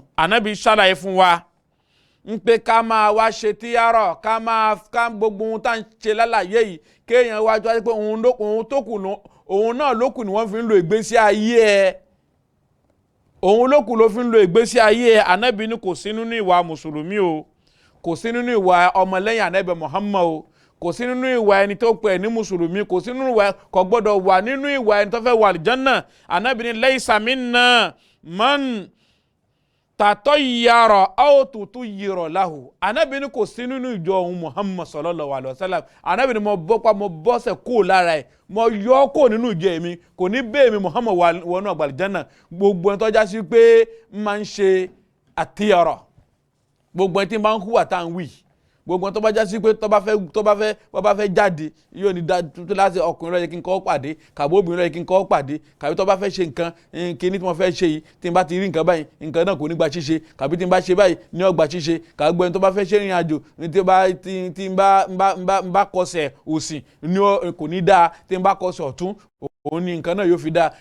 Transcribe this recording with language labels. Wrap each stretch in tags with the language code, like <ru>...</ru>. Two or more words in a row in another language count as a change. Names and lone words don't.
<yo>Ànábì ṣàlàyé fún wa ń pé ká máa wá ṣe tíyárọ̀, ká gbogbo ohun tá ń ṣe lálàyé yìí kéèyàn wájú wájú pé òun náà lókù ni wọ́n fi ń lo ìgbésí ayé ẹ̀. Òun lókù ló fi ń lo ìgbésí ayé ẹ̀. Ànábì ní kò sí nínú ìwà mùsùlùmí o, kò sí nínú ìwà ọmọlẹ́yìn Ànábì Muhammad o, kò sí nínú ìwà ẹni tó pè ní mùsùlùmí, kò sí nínú ìwà, kò gbọ́dọ̀ wà nínú ìwà ẹni tó fẹ́ wà àlìjánnà. Ànábì ní</yo> <ar>ليس منا من تطير أو تطير له.</ar> <yo>Ànábì ní kò sí nínú ìjọ òun Muhammad</yo> <ar>صلى الله عليه وسلم.</ar> <yo>Ànábì ní mo bọ́sẹ̀ kó lára ẹ̀, mo yọ kó nínú ìjọ mi, kò ní bẹ́ẹ̀ mi Muhammad wọnú àlìjánnà. Gbogbo ẹni tó já sí pé máa ń ṣe àtiyara, gbogbo ẹni tí máa ń hùwà tá à ń wí, gbogbo tó bá já sí pé tó bá fẹ́ jáde yóò ní tó láti ọkùnrin ló yẹ kí n kọ́ pàdé, kàbí obìnrin ló yẹ kí n kọ́ pàdé, kàbí tó bá fẹ́ ṣe nǹkan kíní tí wọ́n fẹ́ ṣe yìí tí n bá ti rí nǹkan báyìí nǹkan náà kò ní gba ṣíṣe, kàbí tí n bá ṣe báyìí ní ó gba ṣíṣe, kàbí gbogbo ẹni tó bá fẹ́ ṣe ìrìn àjò tí n bá kọsẹ̀ òsì ní kò ní dáa, tí n bá kọsẹ̀ ọ̀tún òun ni nǹkan náà yóò fi dáa.</yo>